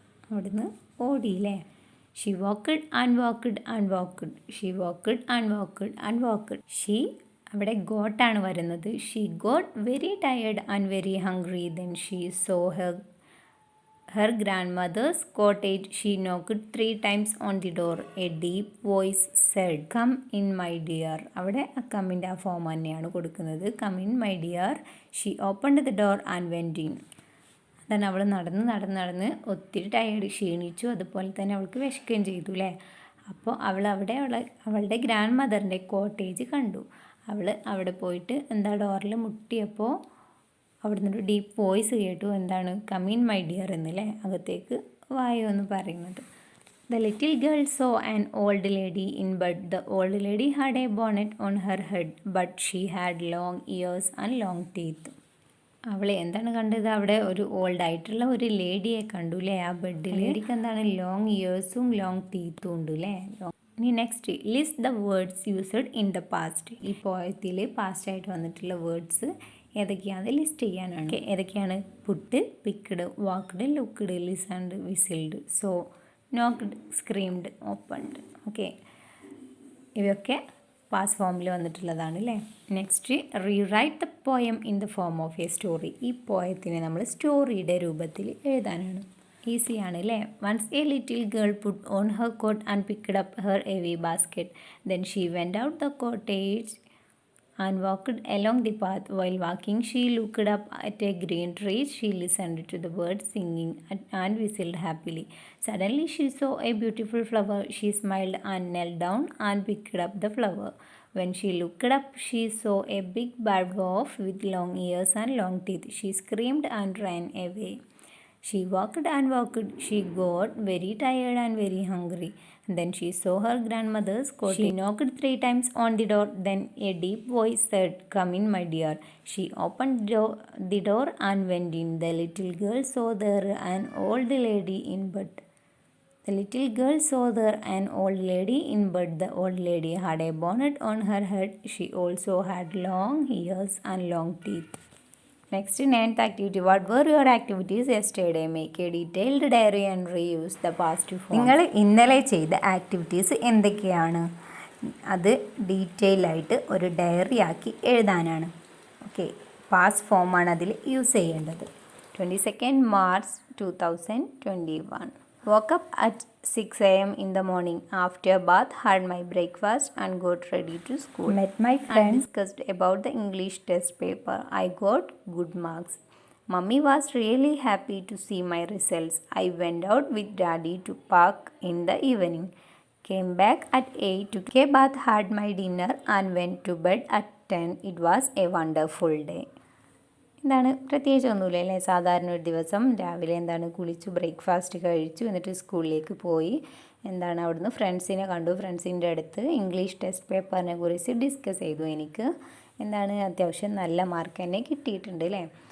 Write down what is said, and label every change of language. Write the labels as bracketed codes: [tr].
[ml] അവിടുന്ന് ഓടിയില്ലേ? [en] She walked and walked and walked. She walked and walked and walked. She [ml] അവിടെ ഗോട്ടാണ് വരുന്നത്. [en] She got very tired and very hungry. Then she saw her grandmother's cottage. She knocked 3 times on the door. A deep voice said, "Come in, my dear." [ml] അവിടെ ആ കമ്മിൻ്റെ ആ form തന്നെയാണ് കൊടുക്കുന്നത്. [en] "Come in, my dear." She opened the door and went in. [ml] അതാണ് അവൾ നടന്ന് ഒത്തിരി tired, ക്ഷീണിച്ചു. അതുപോലെ തന്നെ അവൾക്ക് വിശക്കുകയും ചെയ്തു അല്ലേ? അപ്പോൾ അവൾ അവളുടെ ഗ്രാൻഡ് മദറിൻ്റെ കോട്ടേജ് കണ്ടു. അവൾ അവിടെ പോയിട്ട് എന്താ ഡോറിൽ മുട്ടിയപ്പോൾ അവിടെ നിന്നൊരു ഡീപ്പ് വോയിസ് കേട്ടു. എന്താണ്? [en] "come in my dear" [ml] എന്നല്ലേ, അകത്തേക്ക് വായോ എന്ന് പറയുന്നത്. [en] The little girl saw an old lady in bed. The old lady had a bonnet on her head, but she had long ears and long teeth. [ml] അവൾ എന്താണ് കണ്ടത്? അവിടെ ഒരു ഓൾഡായിട്ടുള്ള ഒരു ലേഡിയെ കണ്ടു അല്ലേ ആ ബെഡിൽ. ലേഡിക്ക് എന്താണ് ലോങ് ഇയേഴ്സും ലോങ് ടീത്തും ഉണ്ട് അല്ലേ? ഇനി next, [en] List the words used in the past. [ml] ഈ പോയത്തിൽ പാസ്റ്റായിട്ട് വന്നിട്ടുള്ള വേർഡ്സ് ഏതൊക്കെയാണ് ലിസ്റ്റ് ചെയ്യാനാണ്. ഏതൊക്കെയാണ്? [en] Put, picked, walked, looked, listened, whistled, saw, knocked, screamed, opened. [ml] Okay, ഇവയൊക്കെ പാസ് ഫോമിൽ വന്നിട്ടുള്ളതാണ് അല്ലേ? [en] Next, rewrite the poem in the form of a story. [ml] ഈ പോയത്തിനെ നമ്മൾ സ്റ്റോറിയുടെ രൂപത്തിൽ എഴുതാനാണ്. ഈസിയാണ് അല്ലേ? [en] Once a little girl put on her coat and picked up her heavy basket. Then she went out the cottage and walked along the path. While walking, she looked up at a green tree. She listened to the birds singing and whistled happily. Suddenly, she saw a beautiful flower. She smiled and knelt down and picked up the flower. When she looked up, she saw a big bad wolf with long ears and long teeth. She screamed and ran away. She walked and walked. She got very tired and very hungry. Then she saw her grandmother's cottage. She knocked 3 times on the door. Then a deep voice said, "Come in, my dear." She opened the door and went in. The little girl saw there an old lady in bed. The little girl saw there an old lady in bed. The old lady had a bonnet on her head. She also had long ears and long teeth. Next, 9th activity. What were your activities yesterday? Make a detailed diary and reuse the past form. [ml] നിങ്ങൾ ഇന്നലെ ചെയ്ത activities എന്തൊക്കെയാണ്? അത് detail ആയിട്ട് ഒരു diary ആക്കി എഴുതാനാണ്. Okay, past ഫോമാണ് അതിൽ യൂസ് ചെയ്യേണ്ടത്. [en] 22nd March 2021. Woke up at 6 a.m. in the morning. After bath, had my breakfast and got ready to school. Met my friends and discussed about the English test paper. I got good marks. Mummy was really happy to see my results. I went out with Daddy to park in the evening. Came back at 8, took a bath, had my dinner and went to bed at 10. It was a wonderful day. [ml] എന്താണ്? പ്രത്യേകിച്ചൊന്നുമില്ല അല്ലേ? സാധാരണ ഒരു ദിവസം രാവിലെ എന്താണ് കുളിച്ചു, breakfast കഴിച്ചു, എന്നിട്ട് സ്കൂളിലേക്ക് പോയി. എന്താണ് അവിടുന്ന് ഫ്രണ്ട്സിനെ കണ്ടു. ഫ്രണ്ട്സിൻ്റെ അടുത്ത് ഇംഗ്ലീഷ് ടെസ്റ്റ് പേപ്പറിനെ കുറിച്ച് ഡിസ്കസ് ചെയ്തു. എനിക്ക് എന്താണ് അത്യാവശ്യം നല്ല മാർക്ക് തന്നെ കിട്ടിയിട്ടുണ്ട് അല്ലേ.